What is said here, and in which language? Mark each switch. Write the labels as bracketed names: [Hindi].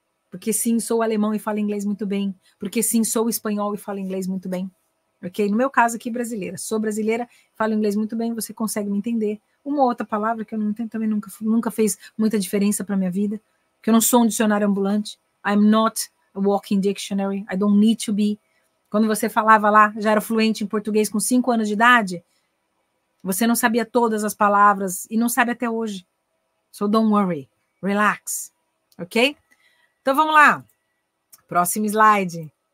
[Portuguese] Porque sim, sou alemão e falo inglês muito bem. Porque sim, sou espanhol e falo inglês muito bem. Ok? No meu caso aqui, brasileira. Sou brasileira, falo inglês muito bem, você consegue me entender. Uma outra palavra que eu não entendo também nunca fez muita diferença para minha vida, porque eu não sou um dicionário ambulante. [English] I'm not a walking dictionary. I don't need to be. [Portuguese] Quando você falava lá, já era fluente em português com 5 anos de idade, você não sabia todas as palavras e não sabe até hoje. [English] So don't worry. Relax. Ok? [Portuguese] Então vamos lá. Próximo slide.